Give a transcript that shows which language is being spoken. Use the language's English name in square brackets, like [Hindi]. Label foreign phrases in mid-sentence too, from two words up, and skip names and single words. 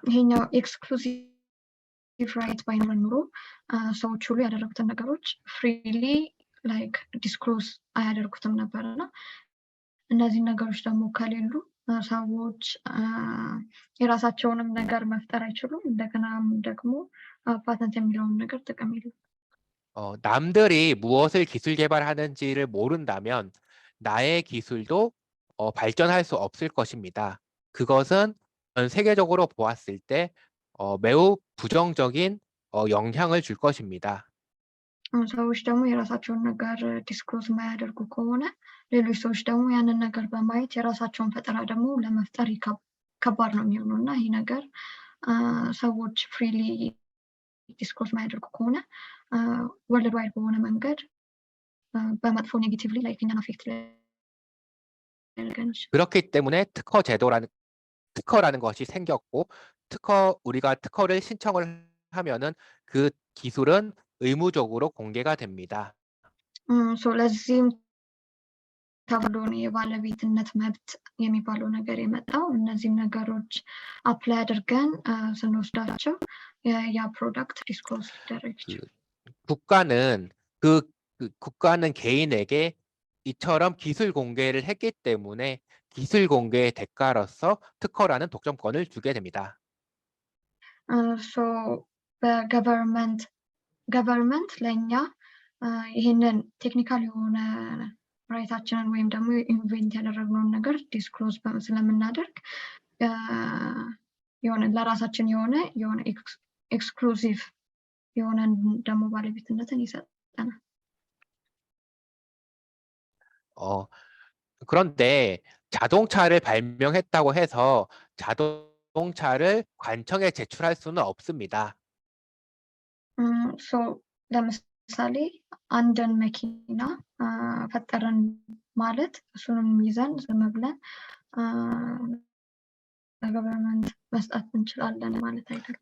[Amharic] ይሄኛው [English] exclusive right [Amharic] ባይኖረን ኑሮ ሰዎች ሁሉ ያደረጉትን ነገሮች [English] freely like disclose [Amharic] አያደርጉትም ነበር እና እነዚህ ነገሮች ደግሞ ከሌሉ ሰዎች የራሳቸውንም ነገር መፍጠር አይችሉም። እንደገናም ደግሞ ፓተንት የሚለውን ነገር ጥቅም የለም። [Korean] 남들이 무엇을 기술 개발하는지를 모른다면 나의 기술도 발전할 수 없을 것입니다. 그것은 전 세계적으로 보았을 때 매우 부정적인 영향을 줄 것입니다. [Amharic] ሰዎች ደግሞ የራሳቸውን ነገር ዲስክሎዝ የማያደርጉ ከሆነ ሌሎች ሰዎች ደግሞ ያንን ነገር በማየት የራሳቸውን ፈጠራ ደግሞ ለመፍጠር ከባድ ነው የሚሆነው እና ይህ ነገር ሰዎች [English] freely disclose [Amharic] የማያደርጉ ከሆነ [English] world wide [Amharic] በሆነ መንገድ በመጥፎ [English] negatively like [Amharic] እኛን አፌክት ሊያደርገን ይችላል። [Korean] 그렇기 때문에 특허라는 것이 생겼고, 우리가 특허를 신청을 하면은 그 기술은 의무적으로 공개가 됩니다. [Amharic] ለዚህም ተብሎ ነው የባለቤትነት መብት የሚባለው ነገር የመጣው። እነዚህም ነገሮች አፕላይ አድርገን ስንወስዳቸው ያ [English] product disclose [Amharic] ሊደረግ ይችላል። [Korean] 국가는 개인에게 이처럼 기술 공개를 했기 때문에 기술 공개의 대가로서 특허라는 독점권을 주게 됩니다. [Amharic] በገቨርንመንት ለእኛ ይህንን ቴክኒካል የሆነ ራይታችንን ወይም ደግሞ ኢንቨንት ያደረግነውን ነገር ዲስክሎዝ ስለምናደርግ የሆነ ለራሳችን የሆነ ኤክስክሉሲቭ የሆነ ደግሞ ባለቤትነትን ይሰጠናል። [Korean] 그런데 자동차를 발명했다고 해서 자동차를 관청에 제출할 수는 없습니다. [Amharic] ለምሳሌ አንድን መኪና ፈጠርን ማለት እሱንም ይዘን ዝም ብለን ለገቨርንመንት መስጠት እንችላለን ማለት አይደለም።